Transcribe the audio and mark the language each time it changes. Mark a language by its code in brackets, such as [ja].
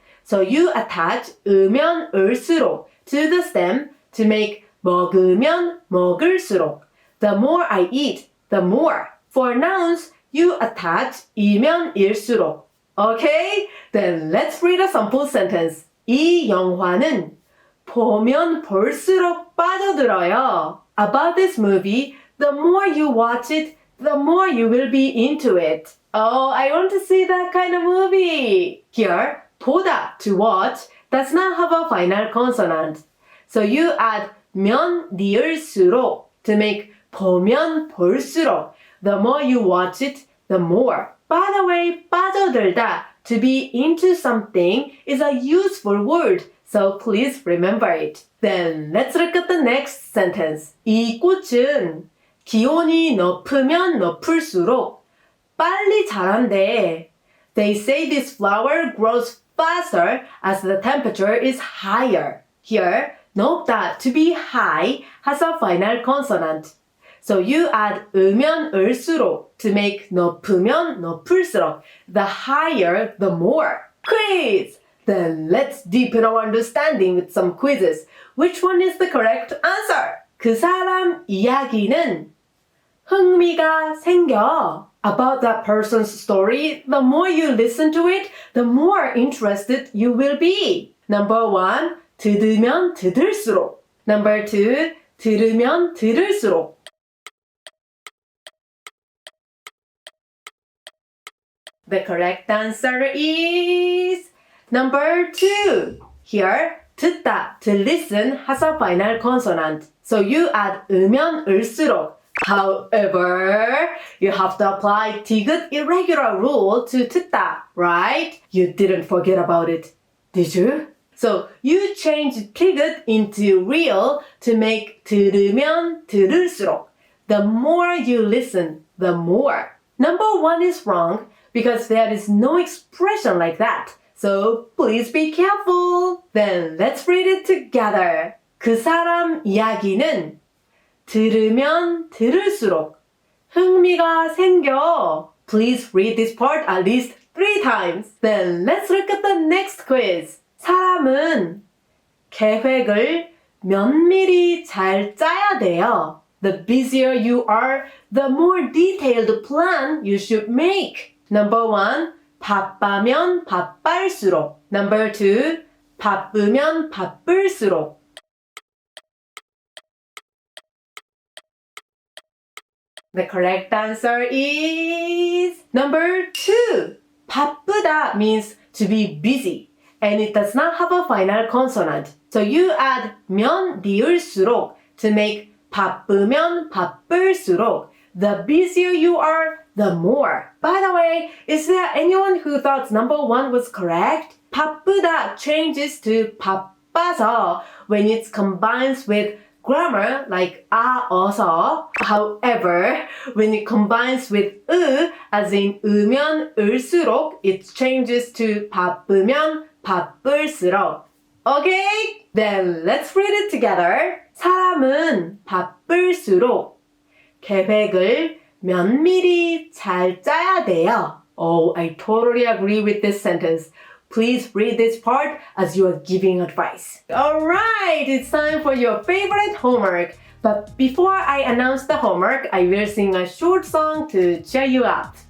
[en] So you attach 으면 을수록 to the stem to make 먹으면 먹을수록. The more I eat, the more. For nouns, you attach 이면 일수록. Okay? Then let's read a sample sentence. [ko] 이 영화는 보면 볼수록 빠져들어요. [en] About this movie, the more you watch it, the more you will be into it. Oh, I want to see that kind of movie. Here, 보다, to watch, does not have a final consonant. So you add 면 리을수록 to make 보면 볼수록. The more you watch it, the more. By the way, 빠져들다, to be into something, is a useful word, so please remember it. Then let's look at the next sentence. [ko] 이 꽃은 기온이 높으면 높을수록 빨리 자란대. [en] They say this flower grows faster as the temperature is higher. Here, 높다, to be high, has a final consonant. So you add 으면 을수록 to make 높으면 높을수록. The higher, the more. Quiz! Then let's deepen our understanding with some quizzes. Which one is the correct answer? [ko] 그 사람 이야기는 흥미가 생겨. [en] About that person's story, the more you listen to it, the more interested you will be. Number 1, 들으면 들을수록. Number 2, 들으면 들을수록. The correct answer is number 2. Here, 듣다, to listen, has a final consonant. So you add 으면 을수록 However, you have to apply 디귿 irregular rule to 듣다, right? You didn't forget about it, did you? So you change 디귿 into real to make 들으면 들을수록. The more you listen, the more. Number 1 is wrong because there is no expression like that. So please be careful. Then let's read it together. [ko] 그 사람 이야기는 들으면 들을수록 흥미가 생겨. [en] Please read this part at least 3 times. Then let's look at the next quiz. [ko] 사람은 계획을 면밀히 잘 짜야 돼요. [en] The busier you are, the more detailed plan you should make. Number 1, 바빠면 바쁠수록. Number 2, 바쁘면 바쁠수록. The correct answer is number 2. 바쁘다 means to be busy, and it does not have a final consonant. So you add 면 리을수록 to make 바쁘면 바쁠수록. The busier you are, the more. By the way, is there anyone who thought number 1 was correct? 바쁘다 changes to 바빠서 when it combines with grammar like 어서. However, when it combines with as in 으면 을수록, it changes to 바쁘면 바쁠수록. Okay? Then let's read it together. [ko] 사람은 바쁠수록 계획을 면밀히 잘 짜야 돼요. [en] Oh, I totally agree with this sentence. Please read this part as you are giving advice. Alright, it's time for your favorite homework. But before I announce the homework, I will sing a short song to cheer you up.